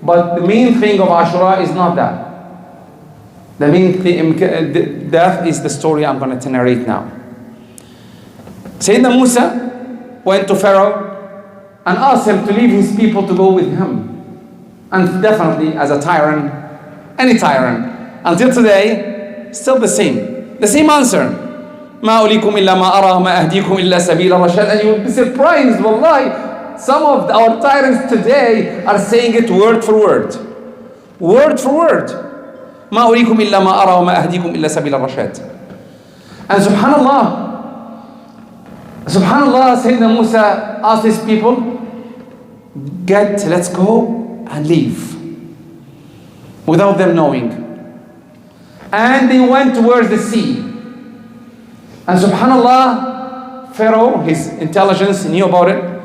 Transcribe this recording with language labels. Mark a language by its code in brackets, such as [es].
[en] But the main thing of Ashura is not that. The main thing, that is the story I'm going to narrate now. Sayyidina Musa went to Pharaoh and asked him to leave his people to go with him. And definitely, as a tyrant, any tyrant, until today, still the same. The same answer. [ar] ما أوليكم إلا ما أرى ما أهديكم إلا سبيل الرشاد. [en] And you will be surprised, wallahi. Some of our tyrants today are saying it word for word. Word for word. [ar] ما أوليكم إلا ما أرى وما أهديكم إلا سبيل الرشاد. [en] And subhanallah, Sayyidina Musa asked his people, let's go and leave. Without them knowing. And they went towards the sea. And subhanallah, Pharaoh, his intelligence, knew about it.